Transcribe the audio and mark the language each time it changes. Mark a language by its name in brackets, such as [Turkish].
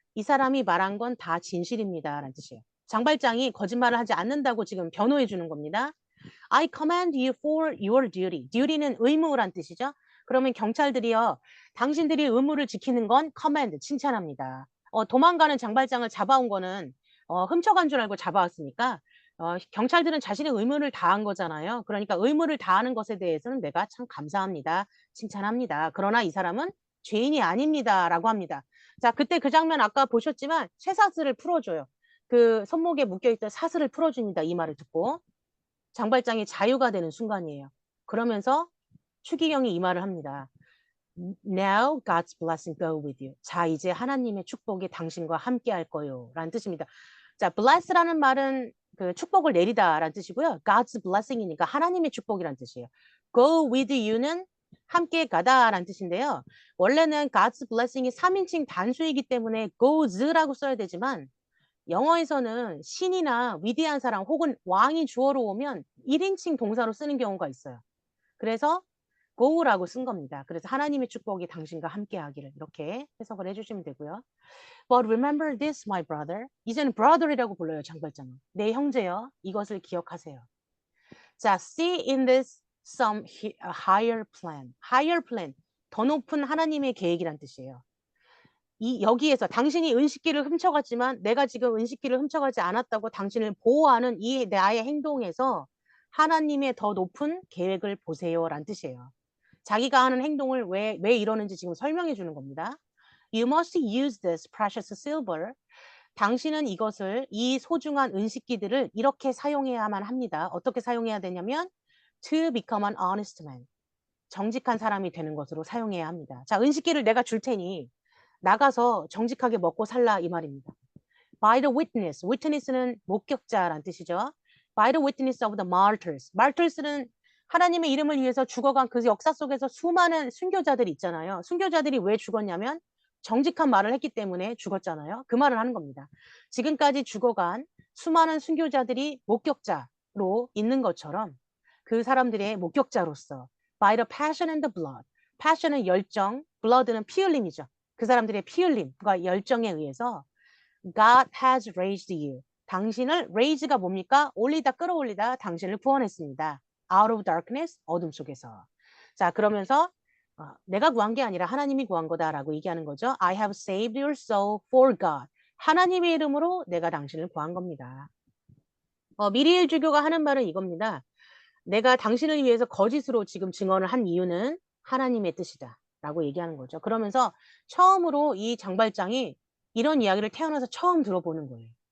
[Korean] 이 사람이 말한 건 다 진실입니다. 라는 뜻이에요. 장발장이 거짓말을 하지 않는다고 지금 변호해 주는 겁니다. [English] I command you for your duty. [Korean] duty는 의무란 뜻이죠. 그러면 경찰들이요. 당신들이 의무를 지키는 건 command, 칭찬합니다. 도망가는 장발장을 잡아온 거는 훔쳐간 줄 알고 잡아왔으니까 경찰들은 자신의 의무를 다한 거잖아요. 그러니까 의무를 다하는 것에 대해서는 내가 참 감사합니다. 칭찬합니다. 그러나 이 사람은 죄인이 아닙니다. 라고 합니다. 자, 그때 그 장면 아까 보셨지만 쇠사슬을 풀어줘요. 그 손목에 묶여있던 사슬을 풀어줍니다. 이 말을 듣고. 장발장이 자유가 되는 순간이에요. 그러면서 추기경이 이 말을 합니다. [English] Now God's blessing go with you. [Korean] 자, 이제 하나님의 축복이 당신과 함께 할 거요. 라는 뜻입니다. 자, bless라는 말은 그 축복을 내리다 라는 뜻이고요. [English] God's blessing [Korean] 이니까 하나님의 축복이라는 뜻이에요. [English] Go with you [Korean] 는 함께 가다 라는 뜻인데요. 원래는 God's blessing이 3인칭 단수이기 때문에 goes라고 써야 되지만 영어에서는 신이나 위대한 사람 혹은 왕이 주어로 오면 1인칭 동사로 쓰는 경우가 있어요. 그래서 go라고 쓴 겁니다. 그래서 하나님의 축복이 당신과 함께 하기를 이렇게 해석을 해주시면 되고요. [English] But remember this, my brother. [Korean] 이제는 brother이라고 불러요, 장발장은. 내 형제여, 이것을 기억하세요. [English] 자, see in this some higher plan. [Korean] higher plan, 더 높은 하나님의 계획이란 뜻이에요. 여기에서 당신이 은식기를 훔쳐갔지만 내가 지금 은식기를 훔쳐가지 않았다고 당신을 보호하는 이 나의 행동에서 하나님의 더 높은 계획을 보세요 라는 뜻이에요. 자기가 하는 행동을 왜 이러는지 지금 설명해 주는 겁니다. [English] You must use this precious silver. [Korean] 당신은 이 소중한 은식기들을 이렇게 사용해야만 합니다. 어떻게 사용해야 되냐면 [English] to become an honest man. [Korean] 정직한 사람이 되는 것으로 사용해야 합니다. 자, 은식기를 내가 줄 테니 나가서 정직하게 먹고 살라 이 말입니다. [English] By the witness. [Korean] witness는 목격자란 뜻이죠. [English] By the witness of the martyrs. [Korean] martyrs는 하나님의 이름을 위해서 죽어간 그 역사 속에서 수많은 순교자들이 있잖아요. 순교자들이 왜 죽었냐면 정직한 말을 했기 때문에 죽었잖아요. 그 말을 하는 겁니다. 지금까지 죽어간 수많은 순교자들이 목격자로 있는 것처럼 그 사람들의 목격자로서 [English] by the passion and the blood. [Korean] passion은 열정, blood는 피 흘림이죠. 그 사람들의 피 흘림과 열정에 의해서 [English] God has raised you. [Korean] 당신을 raise가 뭡니까? 올리다 끌어올리다 당신을 구원했습니다. [English] Out of darkness, [Korean] 어둠 속에서. 자, 그러면서 내가 구한 게 아니라 하나님이 구한 거다라고 얘기하는 거죠. [English] I have saved your soul for God. [Korean] 하나님의 이름으로 내가 당신을 구한 겁니다. 미리엘 주교가 하는 말은 이겁니다. 내가 당신을 위해서 거짓으로 지금 증언을 한 이유는 하나님의 뜻이다 라고 얘기하는 거죠. 그러면서 처음으로 이 장발장이 이런 이야기를 태어나서 처음 들어보는 거예요.